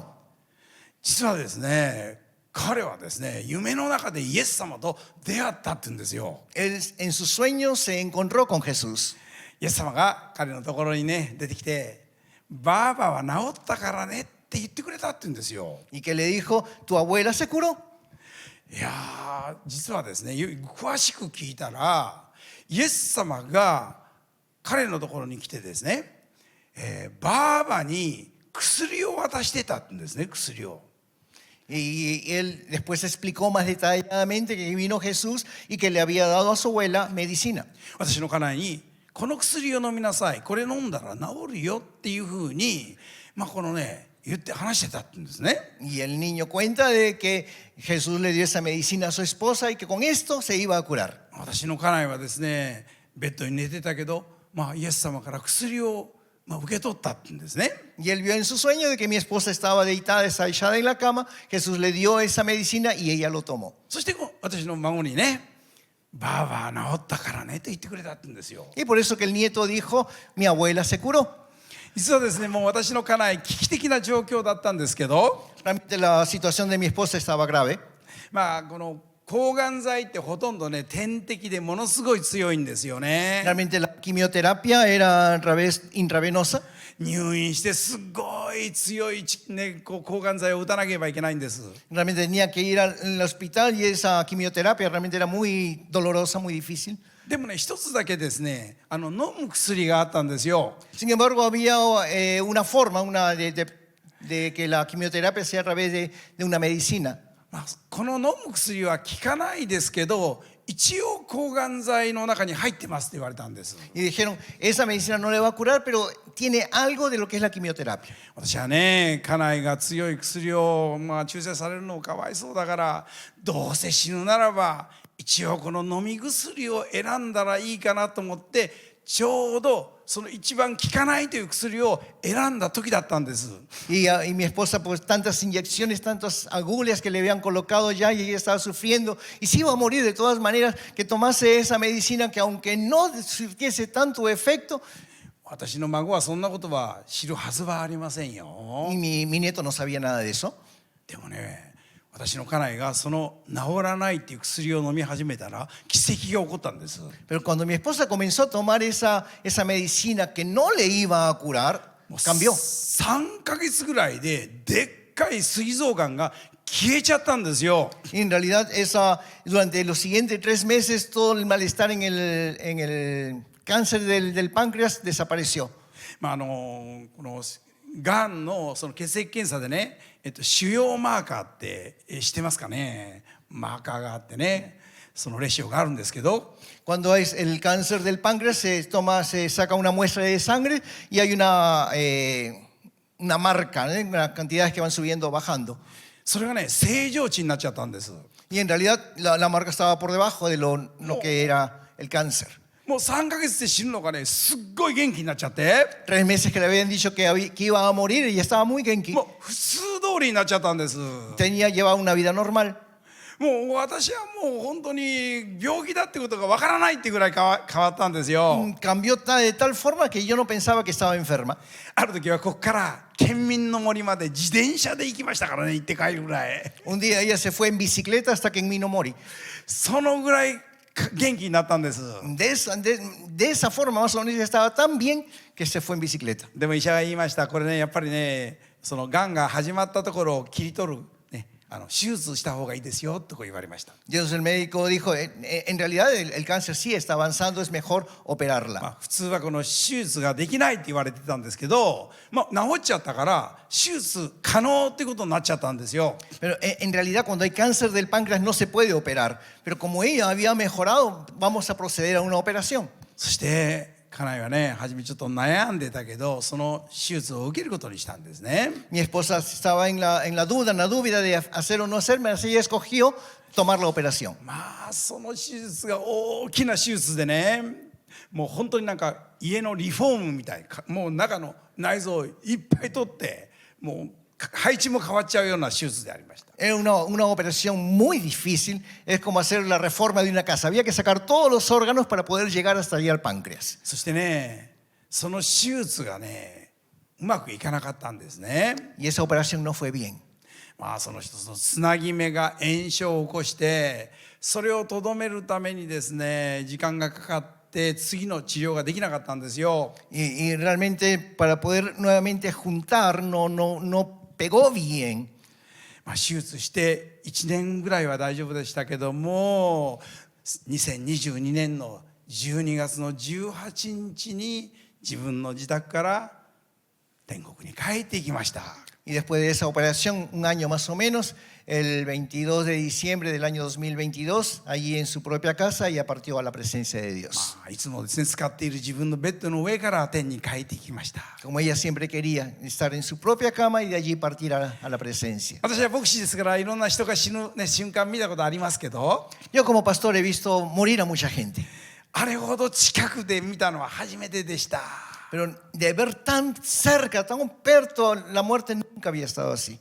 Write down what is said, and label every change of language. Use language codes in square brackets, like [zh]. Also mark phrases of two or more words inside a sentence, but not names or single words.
[ja] 実はですね、彼はですね夢の中でイエス様と出会ったって言うんですよ。 [es] Él en sus sueños se encontró con Jesús. [ja] イエス様が彼のところにね出てきて、ばあばは治ったからねって言ってくれたって言うんですよ。 [es] Y que le dijo, tu abuela se curó. [ja] いやー、実はですね詳しく聞いたらイエス様が彼のところに来てですね、ばあばに薬を渡してたって言うんですね。薬を。 [es] Y él después explicó más detalladamente que vino Jesús y que le había dado a su abuela medicina. [ja] 私の家内にこの薬を飲みなさい、これ飲んだら治るよっていうふうに、まあこのね言って話してたって言うんですね。 [es] Y el niño cuenta de que Jesús le dio esa medicina a su esposa y que con esto se iba a curar. [ja] 私の家内はですねベッドに寝てたけど、まあイエス様から薬を受け取ったって言うんですね。 [es] Y él vio en su sueño de que mi esposa estaba deitada, echada en la cama. Jesús le dio esa medicina y ella lo tomó. [ja] そして私の孫にね、ばあば治ったからねと言ってくれたって言うんですよ。 [es] Y por eso que el nieto dijo, mi abuela se curó. [ja] 実はですねもう私の家内危機的な状況だったんですけど、 [es] Realmente la situación de mi esposa estaba grave. [ja] まあこの抗がん剤ってほとんどね点滴でものすごい強いんですよね。 [es] Realmente la quimioterapia era a través intravenosa. [ja] 入院してすごい強い、ね、抗がん剤を打たなければいけないんです。 [es] Realmente tenía que ir al hospital y esa quimioterapia realmente era muy dolorosa, muy difícil. [ja] でもね一つだけですね飲む薬があったんですよ。 [es] Sin embargo, había una forma de que la quimioterapia sea a través de una medicina. [ja] まあ、この飲む薬は効かないですけど一応抗がん剤の中に入ってますって言われたんです。 [es] Y dijeron, esa medicina no le va a curar, pero tiene algo de lo que es la quimioterapia. [ja] 私はね家内が強い薬を、注射されるのかわいそうだからどうせ死ぬならば一応この飲み薬を選んだらいいかなと思ってちょうどその一番効かないという薬を選んだ時だったんです。 [es] Y mi esposa, pues tantas inyecciones, tantas agullas que le habían colocado ya y ella estaba sufriendo y se iba a morir de todas maneras, que tomase esa medicina que aunque no surtiese tanto efecto. [ja] 私の孫はそんなことは知るはずはありませんよ。 [es] Y mi nieto no sabía nada de eso. [ja] でもね私の家内がその治らないっていう薬を飲み始めたら奇跡が起こったんです。 [es] Pero cuando mi esposa comenzó a tomar esa medicina que no le iba a curar, cambió. [ja] 3ヶ月ぐらいででっかい膵臓がんが消えちゃったんですよ。 [es] Y en realidad, durante los siguientes 3 meses, todo el malestar en el cáncer del páncreas desapareció. [ja] このがんのその血液検査でね、腫瘍マーカーって知ってますかね。マーカーがあってね、そのレシオがあるんですけど、 [es] Cuando hay el cáncer del páncreas, se saca una muestra de sangre y hay una marca, ¿eh? Unas cantidades que van subiendo o bajando. [ja] それがね正常値になっちゃったんです。 [es] Y en realidad la marca estaba por debajo de lo que era el cáncer. [ja] もう3ヶ月で死ぬのがねすっごい元気になっちゃって、 [es] 3 meses que le habían dicho que iba a morir y estaba muy genki. [ja] もう普通通りになっちゃったんです。 [es] llevaba una vida normal. [ja] もう私はもう本当に病気だってことがわからないってぐらい変わったんですよ。 [es] Cambió de tal forma que yo no pensaba que estaba enferma. [ja] ある時はここから県民の森まで自転車で行きましたからね、行って帰るぐらい。 [es] Un día ella se fue en bicicleta hasta que en mí no morí. [ja] そのぐらい元気になったんです。 [es] De esa forma, más o menos, ella estaba tan bien que se fue en bicicleta. [ja] でも医者が言いました。これねやっぱりねそのがんが始まったところを切り取る、ね、手術した方がいいですよとこう言われました。 [es] Entonces el médico dijo, en realidad el cáncer sí está avanzando, es mejor operarla. 普通はこの手術ができないって言われてたんですけど、治っちゃったから手術可能ってことになっちゃったんですよ。 Pero en realidad cuando hay cáncer del páncreas no se puede operar. Pero como ella había mejorado, vamos a proceder a una operación. [ja] そして家内はね初めちょっと悩んでたけどその手術を受けることにしたんですね。 [es] Mi esposa estaba en la dúvida de hacer o no hacer, pero ella escogió tomar la operación. [ja] その手術が大きな手術でね、もう本当になんか家のリフォームみたい、もう中の内臓をいっぱい取ってもう配置も変わっちゃうような手術でありました。 [es] Era una operación muy difícil, es como hacer la reforma de una casa. Había que sacar todos los órganos para poder llegar hasta allá al páncreas. [ja] そしてねその手術がねうまくいかなかったんですね。 [es] Y esa operación no fue bien. [ja] その一つのつなぎ目が炎症を起こしてそれをとどめるためにですね時間がかかって次の治療ができなかったんですよ。 [es] Y realmente para poder nuevamente juntar no pegó bien. [ja] 手術して1年ぐらいは大丈夫でしたけども2022年の12月の18日に自分の自宅から天国に帰っていきました。 [es] Y después de esa operación, un año más o menos, el 22 de diciembre del año 2022, allí en su propia casa, ella partió a la presencia de Dios. [ja] いつもですね使っている自分のベッドの上から天に帰っていきました。 [es] Como ella siempre quería, estar en su propia cama y de allí partir a la presencia. [ja] 私は牧師ですからいろんな人が死ぬ、瞬間見たことありますけど [es] Yo como pastor he visto morir a mucha gente, [ja] あれほど近くで見たのは初めてでした。 [es] pero de ver tan cerca, tan perto la muerte, nunca había estado así.